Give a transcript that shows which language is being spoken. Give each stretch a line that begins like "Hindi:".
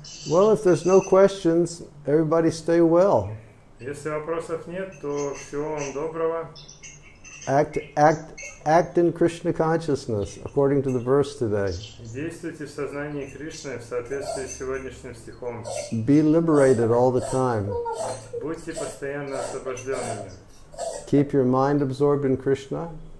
English: Well, if there's no questions, everybody stay well.
Russian: Если вопросов нет, то всего вам доброго.
English: Act in Krishna consciousness, according to the verse today.
Russian: Действуйте в сознании Кришны в соответствии с сегодняшним стихом.
English: Be liberated all the time.
Russian: Будьте постоянно освобожденными.
English: Keep your mind absorbed in Krishna.